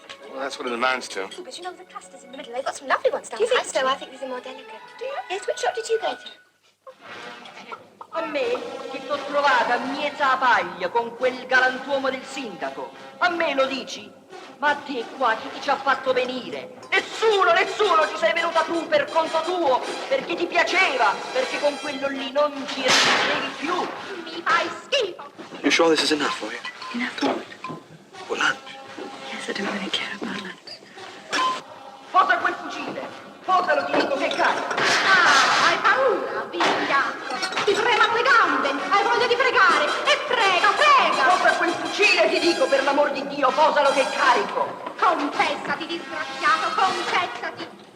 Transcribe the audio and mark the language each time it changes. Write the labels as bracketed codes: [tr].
[en] Well, that's what it amounts to. But you know the clusters in the middle, they've got some lovely ones down. Do you think so? I think these are more delicate. Do you? Yes, which shop did you go to? [it] A me, che t'ho trovata a miezza paglia con quel galantuomo del sindaco. A me lo dici? Ma a te qua chi ti ci ha fatto venire? Nessuno, nessuno, ci sei venuta tu per conto tuo, perché ti piaceva, perché con quello lì non ci riuscivi più. Mi fai schifo. [en] You sure this is enough for you? Enough what? For lunch? Yes, I don't really care about lunch. [it] Posa quel fucile, posalo, ti dico che cari. Ah, hai paura, vigliacco. Ti tremano le gambe, hai voglia di pregare. E prega, prega. Posa quel fucile, ti dico, per l'amor di Dio, posalo che carico. Confessati, disgraziato, confessati.